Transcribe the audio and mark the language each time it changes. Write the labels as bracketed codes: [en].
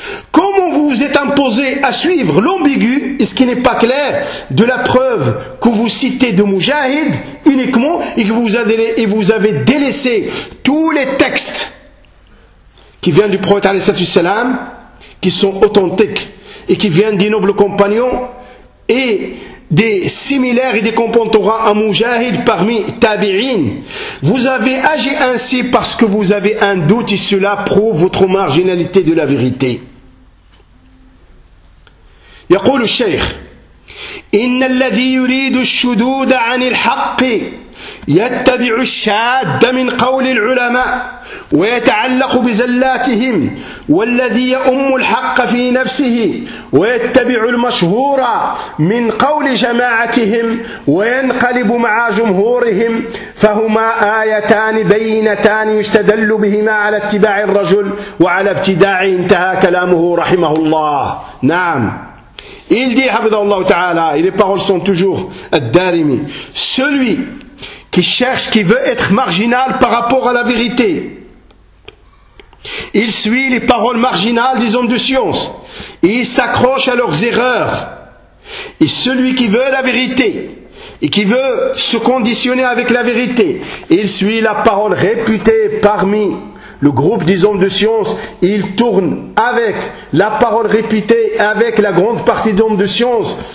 [fr] Comment vous vous êtes imposé à suivre l'ambigu, et ce qui n'est pas clair, de la preuve que vous citez de Mujahid uniquement, et que vous avez délaissé tous les textes qui viennent du prophète alayhi salatu wassalam, qui sont authentiques, et qui viennent des nobles compagnons, et des similaires et des contemporains à Mujahid parmi tabi'in. Vous avez agi ainsi parce que vous avez un doute, et cela prouve votre marginalité de la vérité. [ar] Yaqul al-shaykh, Inna alladhi yuridu ash-shudud 'an al-haqq يتبع الشاد من قول العلماء ويتعلق بزلاتهم والذي يؤم الحق في نفسه ويتبع المشهور من قول جماعتهم وينقلب مع جمهورهم فهما آيتان بينتان يستدل بهما على اتباع الرجل وعلى ابتداعه انتهى كلامه رحمه الله نعم [fr] Il dit, [ar] حفظه الله تعالى [fr] et les paroles sont toujours الدارمي celui qui cherche, qui veut être marginal par rapport à la vérité. Il suit les paroles marginales des hommes de science, et il s'accroche à leurs erreurs. Et celui qui veut la vérité, et qui veut se conditionner avec la vérité, il suit la parole réputée parmi le groupe des hommes de science, ils tournent avec la parole répétée, avec la grande partie des hommes de science.